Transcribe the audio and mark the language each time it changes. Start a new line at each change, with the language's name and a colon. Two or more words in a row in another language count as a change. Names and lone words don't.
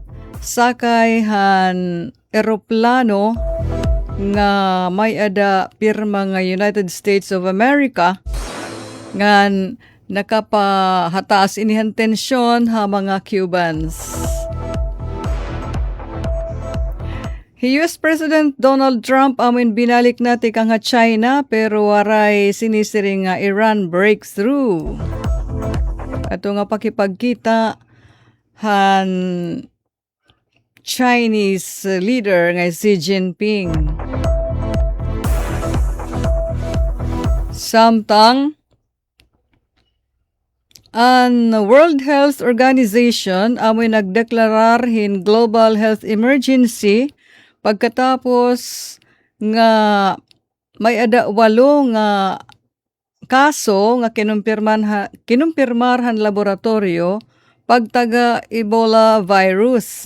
Waray: Sakay han eroplano nga may ada pirma nga United States of America ngan nakapahataas inihan tensyon ha mga Cubans. US President Donald Trump amin binalik natin kang China pero waray sinisiring nga Iran breakthrough. Ato nga pakipagkita han
English: Chinese leader
Waray: nga Xi Jinping. Samtang ang World Health Organization amoy nagdeklarar hin
English: global health emergency
Waray: pagkatapos nga may ada 8 nga kaso nga kinumpirmarhan laboratorio pagtaga Ebola virus.